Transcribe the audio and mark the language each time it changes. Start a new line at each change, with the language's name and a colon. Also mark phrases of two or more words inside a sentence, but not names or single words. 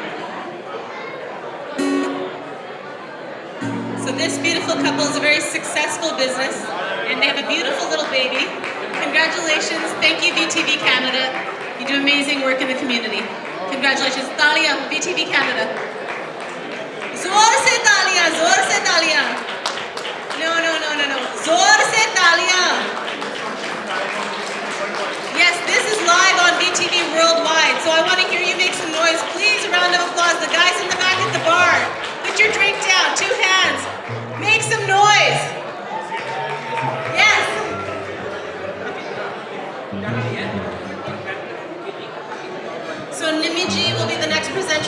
English: So this beautiful couple is a very successful business and they have a beautiful little baby. Congratulations. Thank you, VTV Canada. You do amazing work in the community. Congratulations. Talia, VTV Canada.
Hindi: ज़ोर से तालियाँ, ज़ोर से तालियाँ. No. ज़ोर से तालियाँ.
English: Yes, this is live on VTV worldwide, so I want to hear you make some noise. Please, a round of applause. The guys in the back at the bar, put your drink down, 2 hands. Make some noise. Yes. So Nimiji will be the next presenter.